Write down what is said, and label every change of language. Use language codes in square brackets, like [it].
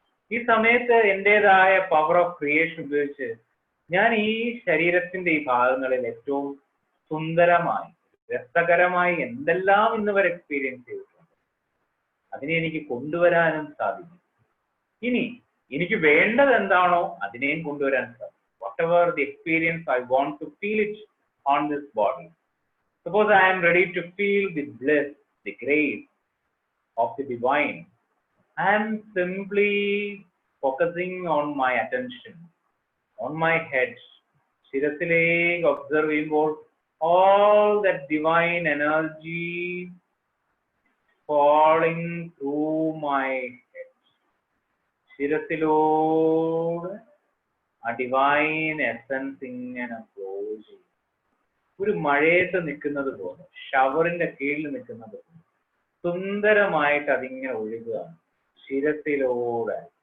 [ml] ഈ സമയത്ത് എൻ്റെതായ power of creation ഉപയോഗിച്ച് ഞാൻ ഈ ശരീരത്തിന്റെ ഈ ഭാഗങ്ങളിൽ ഏറ്റവും സുന്ദരമായി, രസകരമായി എന്തെല്ലാം ഇന്ന് വരെ എക്സ്പീരിയൻസ് ചെയ്തിട്ടുണ്ട് അതിനെ എനിക്ക് കൊണ്ടുവരാനും സാധിക്കും. ഇനി എനിക്ക് വേണ്ടത് എന്താണോ അതിനെയും കൊണ്ടുവരാൻ സാധിക്കും. [en] Whatever the experience I want to feel it on this body. Suppose I am ready to feel the bliss, the grace of the divine. I am simply focusing on my attention on my head, ശിരസിലേക്ക് observe ചെയ്യുമ്പോൾ all that divine energy falling through my head. [ml] ശിരസിലൂടെ ആ divine essence ഇങ്ങനെ flow ചെയ്യും. ഒരു മഴയത്ത് നിൽക്കുന്നത് പോലെ, ഷവറിന്റെ കീഴിൽ നിൽക്കുന്നത് പോലെ സുന്ദരമായിട്ട് അതിങ്ങനെ ഒഴുകുകയാണ് ശിരസിലൂടെ.